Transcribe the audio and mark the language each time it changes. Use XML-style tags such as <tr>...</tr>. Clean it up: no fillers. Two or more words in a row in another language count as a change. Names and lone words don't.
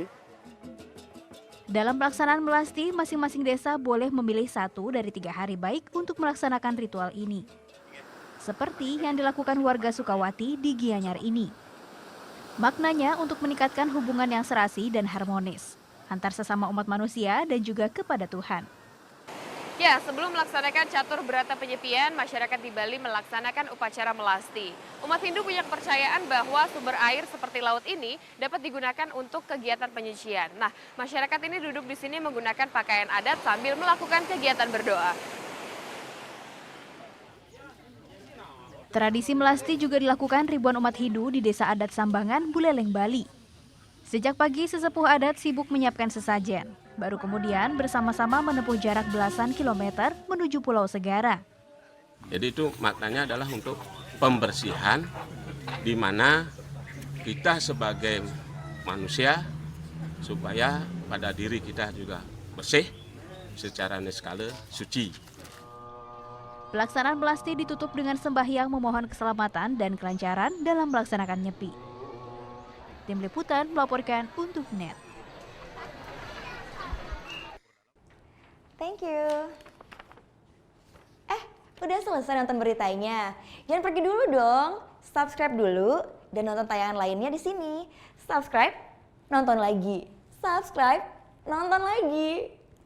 <id>Dalam pelaksanaan melasti, masing-masing desa boleh memilih 1 dari 3 hari baik untuk melaksanakan ritual ini. Seperti yang dilakukan warga Sukawati di Gianyar ini. Maknanya untuk meningkatkan hubungan yang serasi dan harmonis antar sesama umat manusia dan juga kepada Tuhan. Ya, sebelum melaksanakan catur berata penyepian, masyarakat di Bali melaksanakan upacara melasti. Umat Hindu punya kepercayaan bahwa sumber air seperti laut ini dapat digunakan untuk kegiatan penyucian. Nah, masyarakat ini duduk di sini menggunakan pakaian adat sambil melakukan kegiatan berdoa. Tradisi melasti juga dilakukan ribuan umat Hindu di desa adat Sambangan, Buleleng, Bali. Sejak pagi, sesepuh adat sibuk menyiapkan sesajen. Baru kemudian bersama-sama menempuh jarak belasan kilometer menuju Pulau Segara. Jadi itu maknanya adalah untuk pembersihan, di mana kita sebagai manusia supaya pada diri kita juga bersih secara niskala suci. Pelaksanaan melasti ditutup dengan sembahyang memohon keselamatan dan kelancaran dalam melaksanakan nyepi. Tim Liputan melaporkan untuk NET.</id> <en>Thank you.</en> <id>Udah selesai nonton beritanya? Jangan pergi dulu dong. Subscribe dulu dan nonton tayangan lainnya di sini. Subscribe, nonton lagi. Subscribe, nonton lagi.</id>